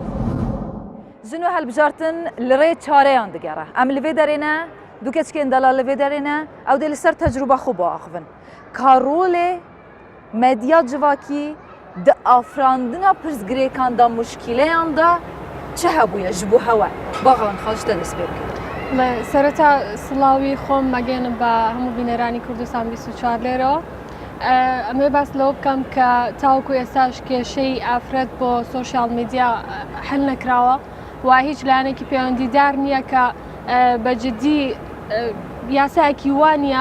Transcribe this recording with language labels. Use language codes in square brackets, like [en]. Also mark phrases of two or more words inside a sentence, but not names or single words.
[ku] Jin û helbijartin li rê çareyan digere em li vê derê ne du keçikên delal li vê derê ne ew dê li ser tecrüba xwe biaxivin ka rolê medya civakî di afirandina pirsgirêkan da muşkîleyan da çi hebûye ji bo hewe baxan xwe ji te dest pê bikin [ckb] سەرەتا سڵاوی خۆم مەگەێنم بە هەموو بینەرانی کوردستان 24 لێرەوە ئەمێ باس لەوە بکەم کە تاوکو ئێستاش کێشەی ئافرەت بۆ سۆشیال میدیا حل نەکراوە و هیچ لایەنێکی پەیوەندیدار نییە کە بەجددی یاسایەکی وانە